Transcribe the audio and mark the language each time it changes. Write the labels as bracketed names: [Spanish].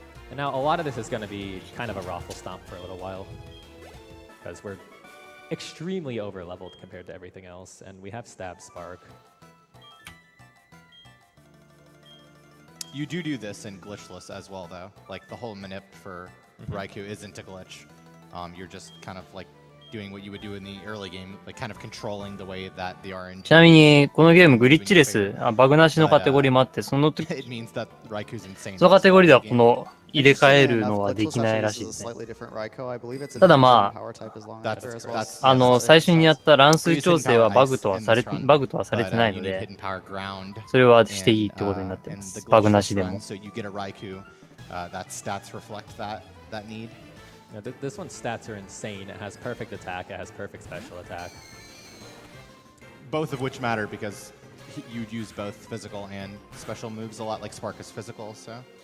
[English] And now a lot of this is going to be kind of a raffle stomp for a little while, because we're extremely over-leveled compared to everything else, and we have Stab Spark. You do this in glitchless as well, though. Like the whole manip for Raikou isn't a glitch. You're just kind of like doing what you would do in the early game, like kind of controlling the way that the RNG. [Japanese] ちなみに、このゲームグリッチレス、バグなしのカテゴリーもあって、その時、 [English] It means that Raikou's insane. [Japanese] そのカテゴリーではこの入れ替えるのはできないらしいですね。ただまあ、最初にやった乱数調整はバグとはされてないので、それはしていいってことになってます。バグなしでも。 [English] So you get a Raikou, that stats reflect that need. Yeah, this one's stats are insane. It has perfect attack, it has perfect special attack. Both of which matter because you'd use both physical and special moves a lot, like Spark is physical, so.